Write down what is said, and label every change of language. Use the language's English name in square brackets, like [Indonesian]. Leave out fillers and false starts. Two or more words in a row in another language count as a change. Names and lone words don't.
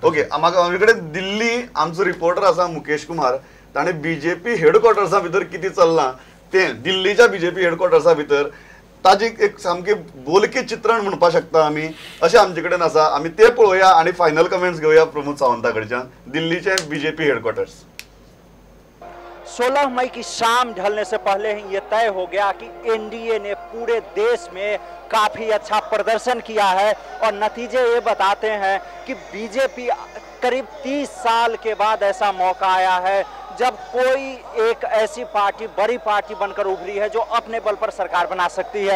[Konkani] ओके म्हाका आमचे कडेन दिल्ली आमचो रिपोर्टर आसा मुकेश कुमार, ताणें BJP हेडक्वॉर्टर्सा भितर कितें चल्लां तें दिल्लीच्या BJP हेडक्वॉर्टर्सा भितर ताजी एक सामकें बोलकें चित्रण म्हणपाक शकता आमी, अशें आमचे कडेन आसा. आमी ते पळोवया आनी [English] final comments [Konkani] घेवया प्रमोद सावंता कडच्यान, दिल्लीचे BJP हेडक्वॉर्टर्स. [Hindi] 16 मई की शाम ढलने से पहले ही ये तय हो गया कि एनडीए ने पूरे देश में काफी अच्छा प्रदर्शन किया है और नतीजे ये बताते हैं कि बीजेपी करीब 30 साल के बाद ऐसा मौका आया है जब कोई एक ऐसी पार्टी, बड़ी पार्टी बनकर उभरी है जो अपने बल पर सरकार बना सकती है.